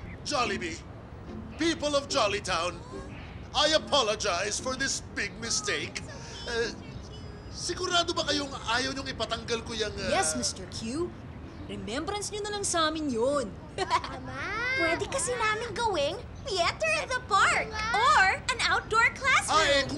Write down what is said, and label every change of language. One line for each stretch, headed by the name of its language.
English: Jollibee, people of Jolly Town, I apologize for this big mistake.
Filipino: Sigurado ba kayong ayaw niyong ipatanggal ko yung... Yes, Mr. Q. Remembrance nyo na lang sa amin yun. Pwede kasi namin gawing
English: theater in the park or an outdoor classroom.